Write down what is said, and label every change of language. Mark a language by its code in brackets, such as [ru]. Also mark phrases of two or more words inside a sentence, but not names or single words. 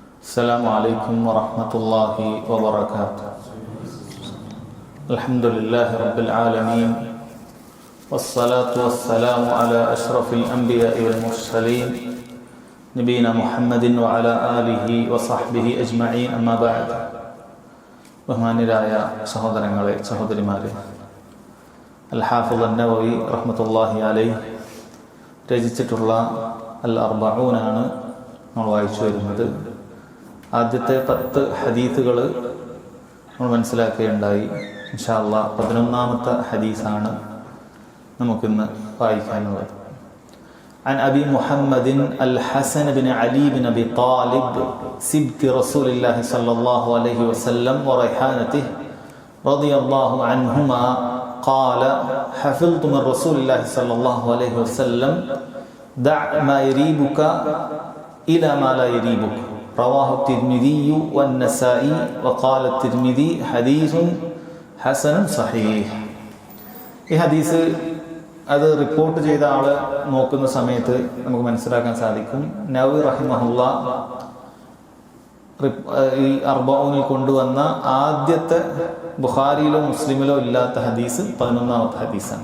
[ar] السلام عليكم ورحمة الله وبركاته. الحمد لله رب العالمين والصلاة والسلام على أشرف الأنبياء والمرسلين نبينا محمد وعلى آله وصحبه أجمعين أما بعد. [ml] ബഹുമാന്യരായ സഹോദരങ്ങളെ സഹോദരിമാരെ, അൽ ഹാഫിദ് അൻ-നവവി [ar] رحمة الله عليه [ml] രചിച്ചിട്ടുള്ള അൽ അർബഊനാണ് നമ്മൾ വായിച്ചു വരുന്നത്. ആദ്യത്തെ 10 ഹദീസുകൾ നമ്മൾ മനസ്സിലാക്കുകയുണ്ടായി. [ar] إن شاء الله [ml] 11ാമത്തെ ഹദീസാണ് നമുക്കിന്ന് വായിക്കാനുള്ളത്. [ar] عن أبي محمد الحسن بن علي بن أبي طالب سبط رسول الله صلى الله عليه وسلم وريحانته رضي الله عنهما قال حفظت من رسول الله صلى الله عليه وسلم دع ما يريبك إلى ما لا يريبك رواه الترمذي والنسائي وقال الترمذي حديث حسن صحيح. [ml] ഈ ഹദീസ് അത് റിപ്പോർട്ട് ചെയ്ത ആള് നോക്കുന്ന സമയത്ത് നമുക്ക് മനസ്സിലാക്കാൻ സാധിക്കും, നവവി റഹിമഹുള്ള ഈ അർബഊനിൽ കൊണ്ടുവന്ന ആദ്യത്തെ ബുഖാരിയിലോ മുസ്ലിമിലോ ഇല്ലാത്ത ഹദീസ് 11ാമത്തെ ഹദീസാണ്.